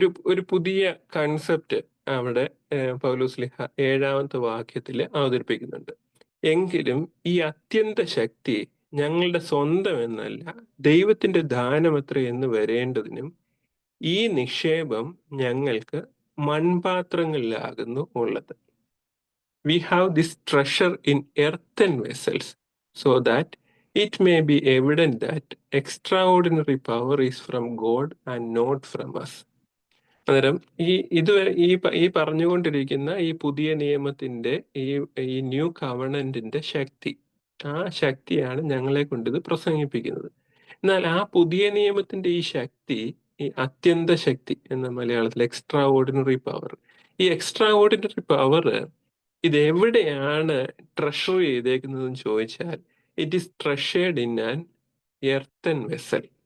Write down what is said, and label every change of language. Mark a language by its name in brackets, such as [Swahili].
[Malayalam] ഒരു പുതിയ കൺസെപ്റ്റ് അവിടെ പൗലോസ്ലിഹ 7-ാമത്തെ വാക്യത്തിൽ അവതരിപ്പിക്കുന്നുണ്ട്. എങ്കിലും ഈ അത്യന്ത ശക്തി ഞങ്ങളുടെ സ്വന്തം എന്നല്ല, ദൈവത്തിന്റെ ദാനമത്ര എന്ന് വരേണ്ടതിനും ഈ നിക്ഷേപം ഞങ്ങൾക്ക് മൺപാത്രങ്ങളിലാകുന്നു ഉള്ളത്. [English] We have this treasure in earthen vessels, so that it may be evident that extraordinary power is from God and not from us. [Malayalam] അന്നേരം ഇതുവരെ ഈ പറഞ്ഞുകൊണ്ടിരിക്കുന്ന ഈ പുതിയ നിയമത്തിന്റെ ഈ ന്യൂ കവണന്റിന്റെ ശക്തി, ആ ശക്തിയാണ് ഞങ്ങളെ കൊണ്ട് ഇത് പ്രസംഗിപ്പിക്കുന്നത്. എന്നാൽ ആ പുതിയ നിയമത്തിന്റെ ഈ ശക്തി, ഈ അത്യന്ത ശക്തി എന്ന മലയാളത്തിൽ എക്സ്ട്രാ ഓർഡിനറി പവർ, ഈ എക്സ്ട്രാ ഓർഡിനറി പവർ ഇത് എവിടെയാണ് ട്രഷർ ചെയ്തേക്കുന്നതെന്ന് ചോദിച്ചാൽ, [English] It is treasured in an earthen vessel.